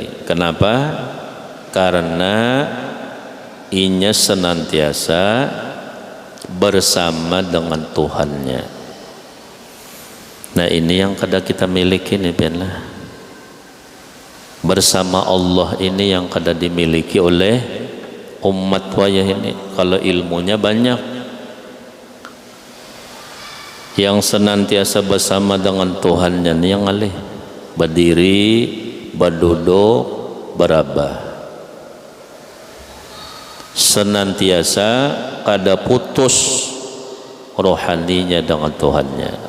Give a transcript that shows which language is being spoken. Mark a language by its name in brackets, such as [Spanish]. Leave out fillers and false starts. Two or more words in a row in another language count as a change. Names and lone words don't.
[Indonesian] Kenapa? Karena inya senantiasa bersama dengan Tuhannya. [Banjar] Nah ini yang kada kita miliki nih biarlah. Bersama Allah ini yang kada dimiliki oleh umat wayah ini. [Indonesian] Kalau ilmunya banyak, yang senantiasa bersama dengan Tuhannya ini yang alih berdiri, berduduk, berabah, senantiasa kada putus rohaninya dengan Tuhannya.